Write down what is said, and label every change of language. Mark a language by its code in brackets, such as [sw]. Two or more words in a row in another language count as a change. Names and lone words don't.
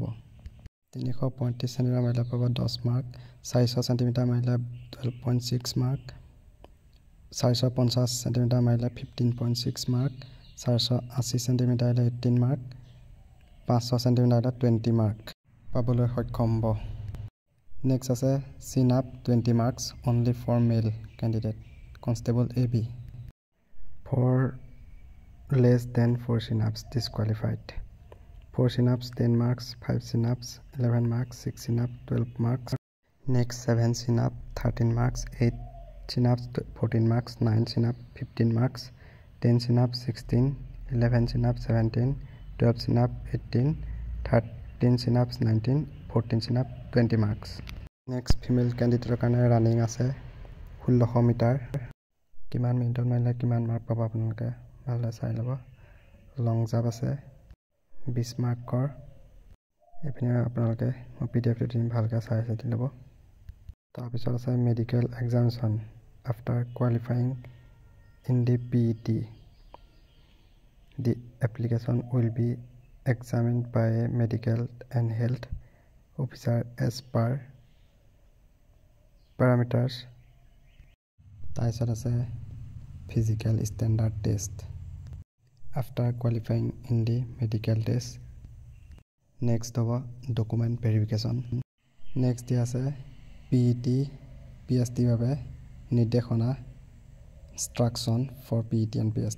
[as] 335 চেণ্টিমিটাৰ মাৰিলে পাব 10 মাৰ্ক, 400 চেণ্টিমিটাৰ মাৰিলে 12.6 মাৰ্ক, 450 চেণ্টিমিটাৰ মাৰিলে 15.6 মাৰ্ক, 480 চেণ্টিমিটাৰ আহিলে 18 মাৰ্ক, 500 চেণ্টিমিটাৰ আহিলে 20 মাৰ্ক পাবলৈ সক্ষম হ'ব। [en] নেক্সট আছে chin up 20 marks only for male candidate constable AB. For less than 4 chin-ups disqualified. 4 chin-ups 10 marks, 5 chin-ups 11 marks, 6 chin-ups 12 marks. Next 7 chin-up 13 marks, 8 chin-ups 14 marks, 9 chin-ups 15 marks, 10 chin-ups 16, 11 chin-ups 17, 12 chin-ups 18, 13 chin-ups 19, 14 chin-ups 20 marks. Next female candidate [as] কাৰণে ৰানিং আছে 1600 মিটাৰ। কিমান মিনিটত মাৰিলে কিমান মাৰ্ক পাব আপোনালোকে ভালদৰে চাই ল'ব। [en] long jump [as] আছে 20 মাৰ্কৰ, এইপিনে আপোনালোকে মই PDF-টো দিম, ভালকৈ চাই চিতি ল'ব। তাৰপিছত আছে [en] medical examination after qualifying in the PET. The application will be examined by a medical and health officer as per parameters. [as] তাৰপিছত আছে [en] physical standard test after qualifying in the medical test. নেক্সট হ'ব document verification. [as] নেক্সট দিয়া আছে PET PST বাবে নিৰ্দেশনা [en] instruction for PET and PST.